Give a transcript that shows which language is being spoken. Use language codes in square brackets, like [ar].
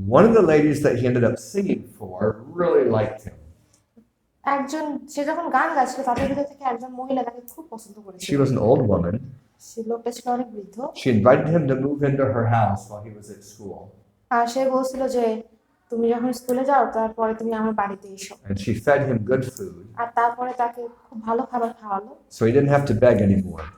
[en] One of the ladies that he ended up singing for really liked him. [bn] সে যখন গান গাইছিল তাদের ভিতর থেকে একজন মহিলা তাকে খুব পছন্দ করেছিল। [en] She was an old woman. [bn] সে লোকটা ছিল অনেক বৃদ্ধ। [en] She invited him to move into her house while he was at school. [bn] আর সে বলছিল যে তুমি যখন স্কুলে যাও তারপরে তুমি আমার বাড়িতে এসো। [en] And she fed him good food, [bn] আর তারপরে তাকে খুব ভালো খাবার খাওয়ালো। [en] so he didn't have to beg anymore.